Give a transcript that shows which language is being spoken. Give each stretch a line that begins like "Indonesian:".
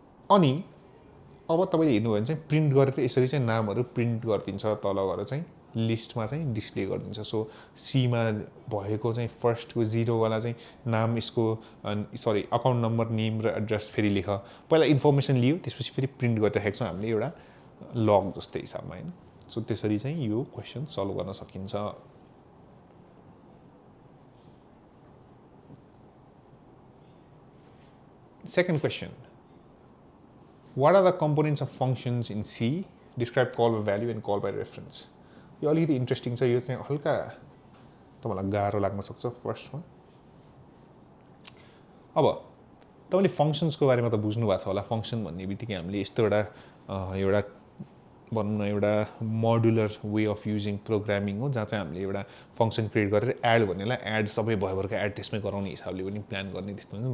Nepali: अनि अब तपाईले हेर्नु भयो भने चाहिँ प्रिन्ट गरेर यसरी चाहिँ नामहरु प्रिन्ट गर्दिन्छ तल गएर चाहिँ लिस्टमा चाहिँ डिस्प्ले गर्दिन्छ सो सी मा भएको चाहिँ फर्स्टको 0 वाला चाहिँ नाम यसको सरी अकाउन्ट नम्बर नेम र एड्रेस फेरि लेख पहिला इन्फर्मेसन लियो त्यसपछि फेरि प्रिन्ट गरिराखेको छौं हामीले एउटा लग जस्तै हिसाबमा हैन सो त्यसरी चाहिँ यो क्वेशन सल्भ गर्न सकिन्छ
English: Second question. What are the components of functions in C? Describe call by value and call by reference.
Nepali: यो अलिकति इन्ट्रेस्टिङ छ यो चाहिँ हल्का तपाईलाई गाह्रो लाग्न सक्छ फर्स्टमा अब तपाईले फंक्शन्सको बारेमा त बुझ्नु भएको छ होला फंक्शन भन्ने बित्तिकै हामीले यस्तो एउटा भनौँ न एउटा
English: modular way of using programming
Nepali: हो, जहाँ चाहिँ हामीले एउटा फङ्सन क्रिएट गरेर एड भन्नेलाई एड सबै भयोभरको एड त्यसमै गराउने हिसाबले पनि प्लान गर्ने, त्यस्तो हुन्छ।